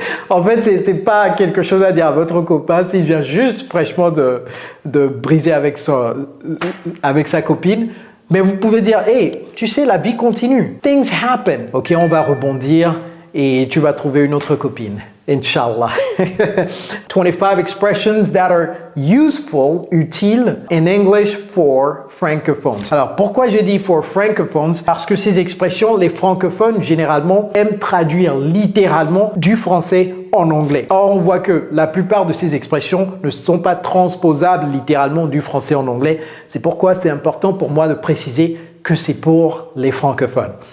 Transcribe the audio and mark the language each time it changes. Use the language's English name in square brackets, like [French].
[French] En fait, c'est pas quelque chose à dire à votre copain s'il vient juste fraîchement de briser avec sa copine. Mais vous pouvez dire, hey, tu sais, la vie continue. [English] Things happen. [French] Ok, on va rebondir et tu vas trouver une autre copine. [Arabic] Inshallah. [English] 25 expressions that are useful, utiles, in English for francophones. [French] Alors, pourquoi j'ai dit for francophones? Parce que ces expressions, les francophones, généralement, aiment traduire littéralement du français en anglais. Or, on voit que la plupart de ces expressions ne sont pas transposables littéralement du français en anglais. C'est pourquoi c'est important pour moi de préciser que c'est pour les francophones.